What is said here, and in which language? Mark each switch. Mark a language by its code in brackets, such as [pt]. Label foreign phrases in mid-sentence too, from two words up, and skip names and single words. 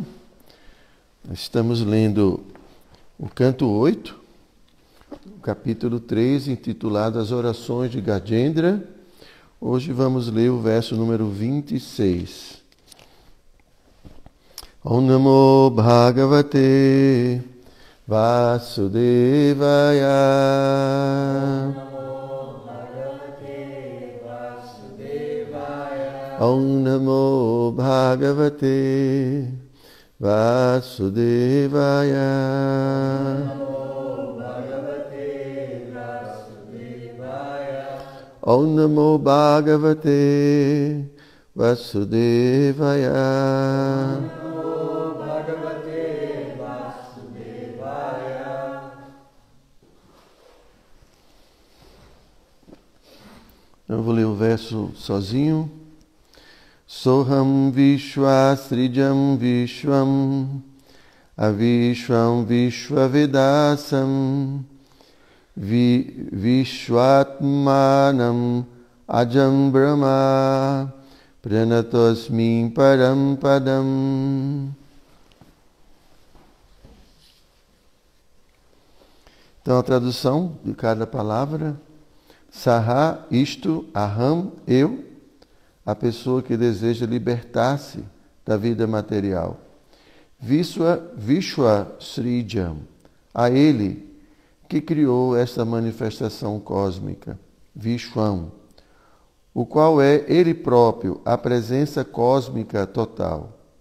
[pt] Estamos lendo o canto 8, o capítulo 3, intitulado As Orações de Gajendra. Hoje vamos ler o verso número 26. [sa] ॐ नमो भगवते वासुदेवाय. ॐ नमो भगवते वासुदेवाय. ॐ नमो भगवते वासुदेवाय. [pt] Eu vou ler o verso sozinho. [sa] सोऽहं विश्वसृजं विश्वम् अविश्वं विश्ववेदसं विश्वात्मानं अजं ब्रह्म प्रणतोऽस्मि परं पदम्. [pt] Então a tradução de cada palavra: Saha, isto, aham, eu, a pessoa que deseja libertar-se da vida material. [sa] विश्व सृजं, [pt] a ele que criou esta manifestação cósmica, Vishwam, o qual é ele próprio, a presença cósmica total.